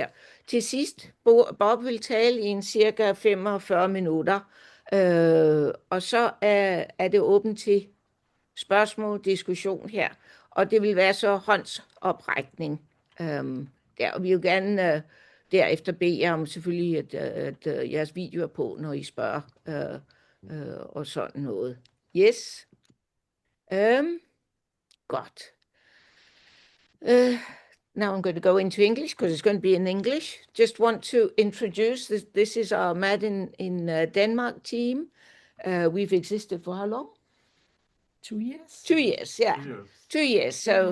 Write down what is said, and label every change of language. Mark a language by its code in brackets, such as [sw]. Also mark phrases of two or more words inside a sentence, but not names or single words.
[da] Til sidst, Bob vil tale i en cirka 45 minutter, og så er det åbent til spørgsmål, diskussion her, og det vil være så håndsoprækning der, og vi vil gerne derefter bede jer om selvfølgelig, at jeres video er på, når I spørger og sådan noget. Yes. Godt. [en] Now I'm going to go into English because it's going to be in English. Just want to introduce this is our Mad in Denmark team. We've existed for how long? 2 years. 2 years, yeah. 2 years. So